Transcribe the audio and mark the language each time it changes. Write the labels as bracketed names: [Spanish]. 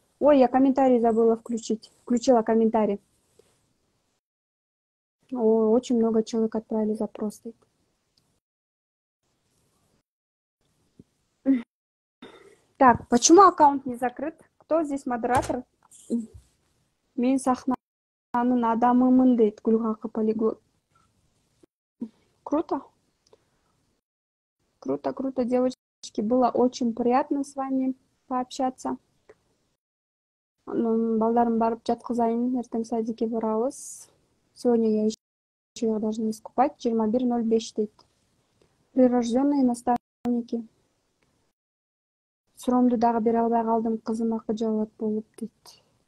[Russian] Ой, я комментарий забыла включить. Включила комментарий. Очень много человек отправили запрос. Так, почему аккаунт не закрыт? Кто здесь модератор? [Kyrgyz] Мен сахнанын адамымын дейт Гүлгакы Полиглот. [Russian] Круто. Круто, девочки. Было очень приятно с вами пообщаться. [Kyrgyz] Балдарым барып жаткызайын, эртең садикке барабыз. [Russian] Сегодня я еще их должна искупать. 21:05 дейт. Прирожденные наставники. [Kyrgyz] Суромду дагы бере албай калдым, кызым акыжалат болуп дейт.